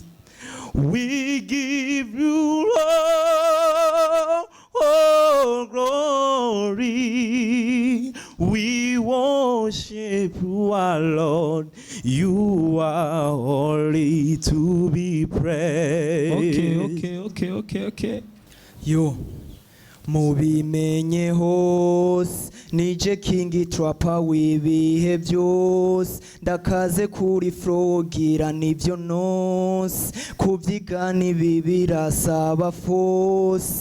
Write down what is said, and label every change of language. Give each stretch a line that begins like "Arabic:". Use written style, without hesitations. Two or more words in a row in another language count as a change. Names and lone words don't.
English: We give you all glory. We worship you, our Lord. You are holy to be praised. Okay.
Rundi: Yo, mubimenye hose nije kingi trapa wibihe byose ndakaze kuri frogira nivyo nose kuvyigana bibirasaba force.